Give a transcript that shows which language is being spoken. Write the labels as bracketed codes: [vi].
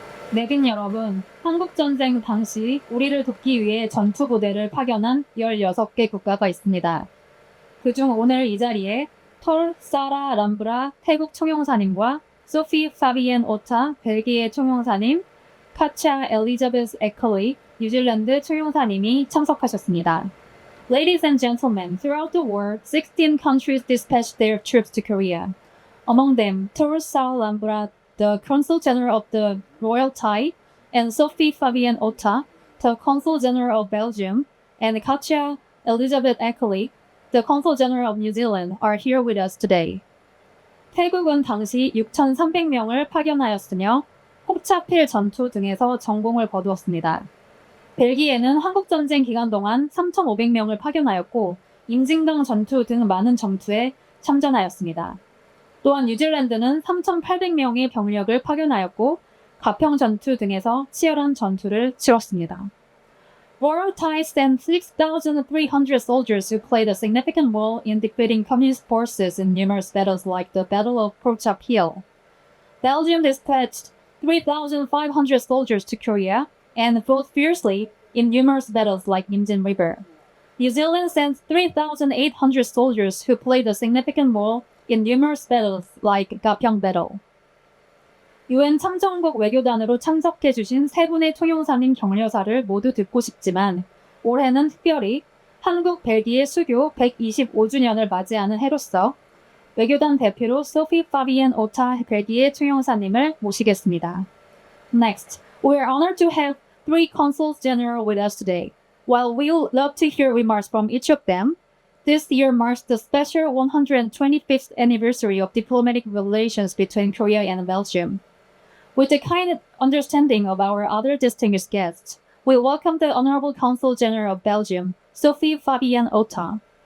[ko] 내빈 여러분, 한국전쟁 당시 우리를 돕기 위해 전투부대를 파견한 16개 국가가 있습니다. 그중 오늘 이 자리에 톨 사라 람브라 태국 총영사님과 소피 파비엔 오타 벨기에 총영사님, 카차 엘리자베스 에클리 뉴질랜드 총영사님이 참석하셨습니다. [en] Ladies and gentlemen, throughout the war, 16 countries dispatched their troops to Korea. Among them, Tor Saul Lambra, the Consul General of the Royal Thai, and Sophie Fabienne Otta, the Consul General of Belgium, and Katja Elizabeth Eckley, the Consul General of New Zealand, are here with us today. [ko] 태국은 당시 6,300명을 파견하였으며 홉차필 전투 등에서 전공을 거두었습니다. 벨기에는 한국전쟁 기간 동안 3,500명을 파견하였고 임진강 전투 등 많은 전투에 참전하였습니다. 또한 뉴질랜드는 3,800명의 병력을 파견하였고 가평 전투 등에서 치열한 전투를 치렀습니다. [en] Royal Thai sent 6,300 soldiers who played a significant role in defeating communist forces in numerous battles like the Battle of Porchap Hill. Belgium dispatched 3,500 soldiers to Korea and fought fiercely in numerous battles like Imjin River. New Zealand sent 3,800 soldiers who played a significant role in numerous battles like Gapyeong Battle. [ko] UN참전국 외교단으로 참석해주신 세 분의 통용사님 격려사를 모두 듣고 싶지만 올해는 특별히 한국 벨기에 수교 125주년을 맞이하는 해로서 외교단 대표로 소피 파비엔 오타 벨기에 통용사님을 모시겠습니다. [en] Next, we are honored to have three consuls general with us today. While we would love to hear remarks from each of them, this year marks the special 125th anniversary of diplomatic relations between Korea and Belgium. With the kind understanding of our other distinguished guests, we welcome the Honorable Consul General of Belgium, Sophie Fabienne Otta.